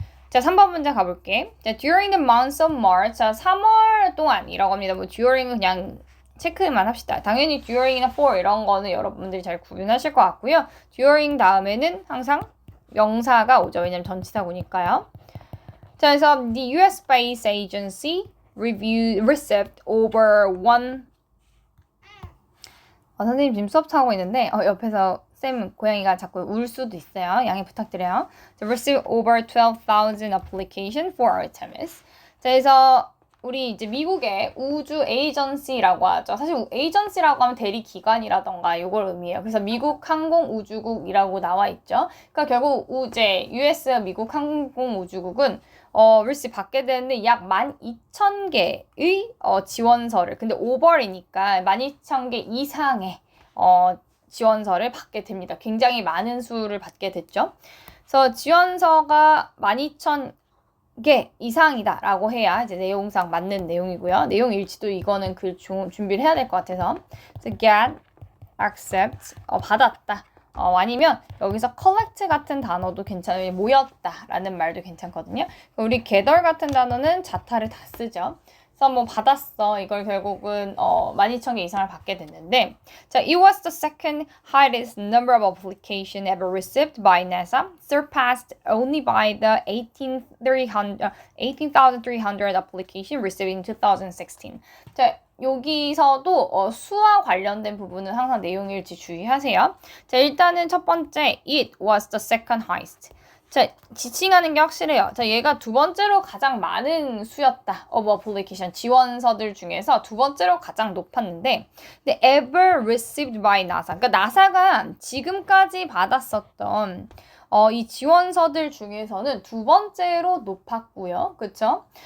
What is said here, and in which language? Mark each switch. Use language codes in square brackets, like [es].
[ko] 자, 3번 문제 가볼게. 자, [en] during the month of March, [ko] 자, 3월 동안이라고 합니다. 뭐 during은 그냥 체크만 합시다. 당연히 during이나 for 이런 거는 여러분들이 잘 구분하실 것 같고요. during 다음에는 항상 명사가 오죠. 왜냐면 전치사구니까요. 자, 그래서 [en] the US Space Agency received over one. [ko] 선생님 지금 수업 하고 있는데 옆에서 쌤 고양이가 자꾸 울 수도 있어요. 양해 부탁드려요. [en] So, received over 12,000 applications for Artemis. [ko] 자, 그래서 우리 이제 미국의 우주 에이전시라고 하죠. 사실 에이전시라고 하면 대리 기관이라던가 이걸 의미해요. 그래서 미국 항공우주국이라고 나와 있죠. 그러니까 결국 이제 US 미국 항공우주국은 receive 받게 되는데 약 12,000개의 지원서를, 근데 오버이니까 12,000개 이상의 지원서를 받게 됩니다. 굉장히 많은 수를 받게 됐죠. 그래서 지원서가 12,000개 이상이다 라고 해야 이제 내용상 맞는 내용이고요. 내용 일치도 이거는 준비를 해야 될 것 같아서. 그래서 get, accept, 받았다. 아니면 여기서 collect 같은 단어도 괜찮아요. 모였다 라는 말도 괜찮거든요. 우리 gather 같은 단어는 자타를 다 쓰죠. 그래서 뭐 받았어. 이걸 결국은 12,000개 이상을 받게 됐는데, 자, [en] it was the second highest number of application ever received by NASA, surpassed only by the 18,300 application received in 2016. [ko] 자, 여기서도 수와 관련된 부분은 항상 내용일지 주의하세요. 자, 일단은 첫 번째, [en] it was the second highest. [ko] 자, 지칭하는 게 확실해요. 자, 얘가 두 번째로 가장 많은 수였다. [en] of application. [ko] 지원서들 중에서 두 번째로 가장 높았는데, 근데 [en] ever received by NASA. [ko] 그러니까 나사가 지금까지 받았었던 이 지원서들 중에서는 두 번째로 높았고요. 그쵸?